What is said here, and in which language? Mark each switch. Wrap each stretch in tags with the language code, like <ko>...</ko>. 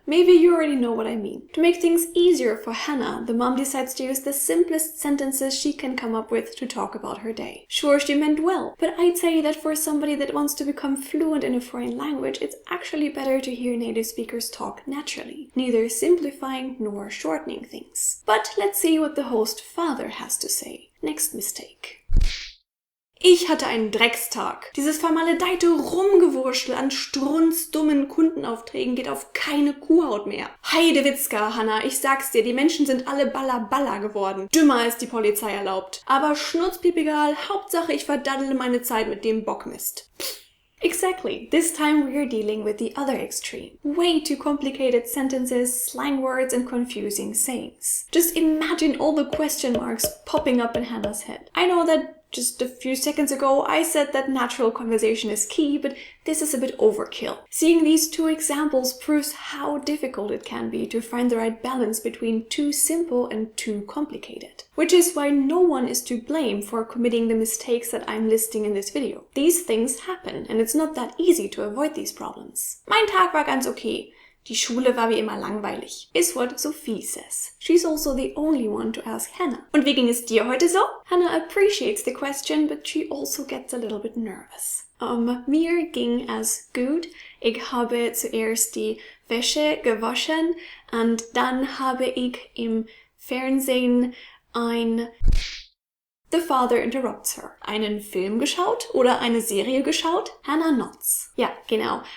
<en>Maybe you already know what I mean. To make things easier for Hannah, the mom decides to use the simplest sentences she can come up with to talk about her day. Sure, she meant well, but I'd say that for somebody that wants to become fluent in a foreign language, it's actually better to hear native speakers talk naturally, neither simplifying nor shortening things. But let's see what the host father has to say. Next mistake.</en> <de>Ich hatte einen Dreckstag. Dieses vermaledeite Rumgewurschtel an strunzdummen Kundenaufträgen geht auf keine Kuhhaut mehr. Heidewitzka, Hanna, ich sag's dir, die Menschen sind alle balla geworden. Dümmer als die Polizei erlaubt. Aber schnurzpiep egal, Hauptsache ich verdaddele meine Zeit mit dem Bockmist.</de> <en>Exactly. This time we are dealing with the other extreme. Way too complicated sentences, slang words, and confusing sayings. Just imagine all the question marks popping up in Hannah's head. I know that just a few seconds ago I said that natural conversation is key, but this is a bit overkill. Seeing these two examples proves how difficult it can be to find the right balance between too simple and too complicated. Which is why no one is to blame for committing the mistakes that I'm listing in this video. These things happen, and it's not that easy to avoid these problems.</en> <de>Mein Tag war ganz okay. Die Schule war wie immer langweilig,</de> <en>is what Sophie says. She's also the only one to ask Hannah.</en> <de>Und wie ging es dir heute so?</de> <en>Hannah appreciates the question, but she also gets a little bit nervous.</en> <de>Mir ging es gut. Ich habe zuerst die Wäsche gewaschen und dann habe ich im Fernsehen</de> <en>The father interrupts her.</en> <de>Einen Film geschaut oder eine Serie geschaut?</de> <en>Hannah nods.</en> <de>Ja, genau.</de>